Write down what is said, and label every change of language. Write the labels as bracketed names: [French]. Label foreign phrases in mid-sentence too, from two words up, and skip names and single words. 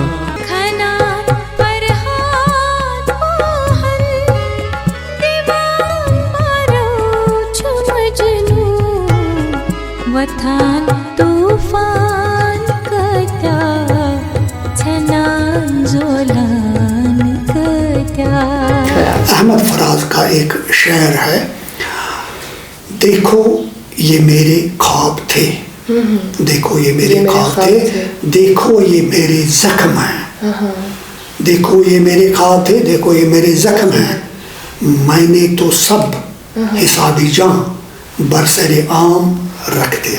[Kashmiri] کھنا فرہاد موہن دیوان مارو چھُ مجنوں, وتھان طوفان کۭتیاہ, ژھنان زولان کۭتیاہ. [Urdu] احمد فراز کا ایک شعر ہے, دیکھو یہ میرے خواب تھے, دیکھو یہ میرے خواب تھے, دیکھو یہ میرے زخم ہیں, دیکھو یہ میرے خواب تھے, دیکھو یہ میرے زخم ہیں, میں نے تو سب حسابی جان برسر عام رکھ دیا.